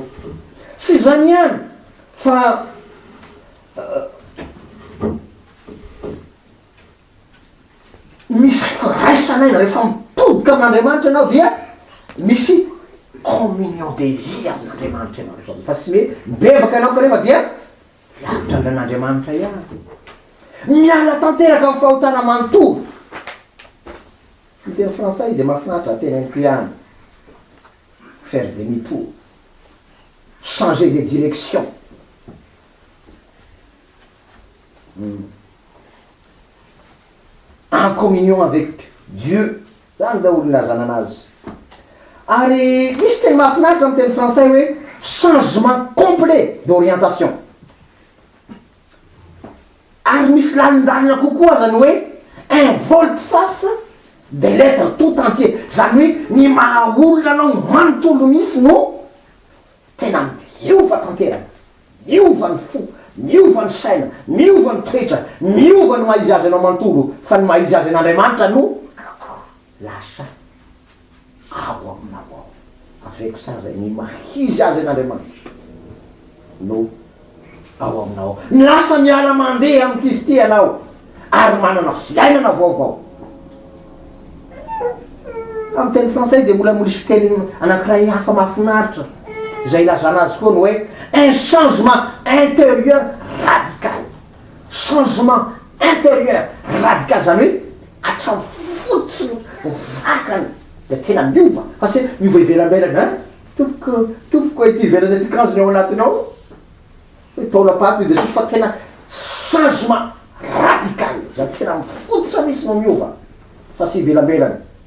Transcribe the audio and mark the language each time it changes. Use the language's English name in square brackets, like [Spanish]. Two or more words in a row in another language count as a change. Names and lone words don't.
[Malagasy] Sy zany ihany fa misy raisanaina rehefa mipodoka amin'Andriamanitra ianao dia misy [French] communion de vie [Malagasy] amin'Andriamanitra ianao fa sy hoe mibebaka ianao kanefa dia lavitra andran'Andriamanitra ihany. Miala tanteraka amin'ny fahotana manontolo. Ny teny frantsay dia mahafinaritra teneniko ihany. [French] Faire demi-tour, changer de direction. En communion avec Dieu. [Malagasy] Zany daholo nilazana anazy. Ary misy teny mahafinaritra amin'ny teny frantsay hoe [French] changement complet d'orientation. [Malagasy] Ary misy lalindalina kokoa zany hoe [French] un volte-face des lettres tout entier. [Malagasy] Zany hoe ny mahaolona anao manontolo misy no tena miova tanteraka, miova ny fo, miova ny saina, miova ny toetra, miova ny maizy azy anao manontolo fa ny maizy azy an'Andriamanitra no lasa ao aminao ao. [French] Avec ça [Malagasy] zay ny mahizy azy an'Andriamanitra no ao aminao. Ny lasa miala mandeha amin'ny Kristy anao ary manana fiainana vaovao. Amin'ny teny frantsay dia mbola misy fiteny anankiray hafa mahafinaritra izay ilazana azy koa no hoe [French] un changement intérieur radical. Changement intérieur radical [Malagasy] zany hoe hatrany fotsiny vakany dia tena miova fa sy miova ivelambelana toboko ity ivelany ety kanjony ao anatinao hoe taolapaty io Jesosy fa tena [French] changement radical [Malagasy] zany tena mifototra misy no miova fa sy ivelambelana.